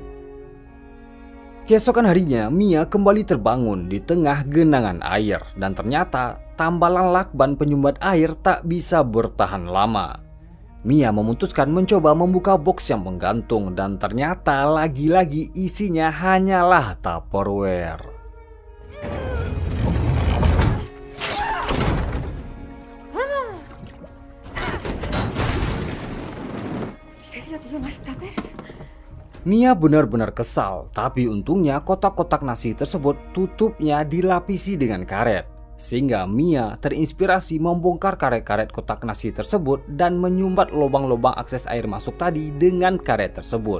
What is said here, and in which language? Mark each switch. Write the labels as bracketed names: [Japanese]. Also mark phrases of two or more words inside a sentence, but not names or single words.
[Indonesian] Keesokan harinya, Mia kembali terbangun di tengah genangan air dan ternyata tambalan lakban penyumbat air tak bisa bertahan lama. Mia memutuskan mencoba membuka box yang menggantung dan ternyata lagi-lagi isinya hanyalah Tupperware. [Spanish] ¿Serio tío, más tuppers? [Indonesian] Mia benar-benar kesal, tapi untungnya kotak-kotak nasi tersebut tutupnya dilapisi dengan karet. Sehingga Mia terinspirasi membongkar karet-karet kotak nasi tersebut dan menyumbat lubang-lubang akses air masuk tadi dengan karet tersebut.